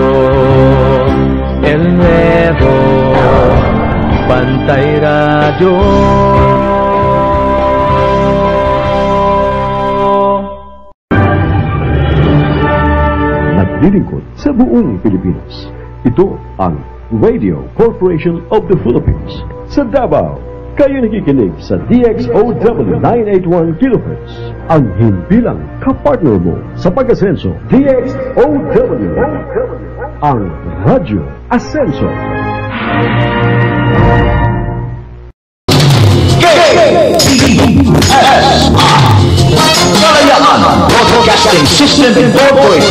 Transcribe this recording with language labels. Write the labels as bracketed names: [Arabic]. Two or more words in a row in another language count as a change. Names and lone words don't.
[Filipino] El Nuevo Bantay Radio. Naglilingkod sa buong Pilipinas. Ito ang Radio Corporation of the Philippines. Sa Davao, kayo nakikinig sa DXOW 981 kHz. Ang himpilang kapartner mo sa pag-asenso, DXOW, ang Radyo Asenso. Kalayaan Broadcasting System Incorporated.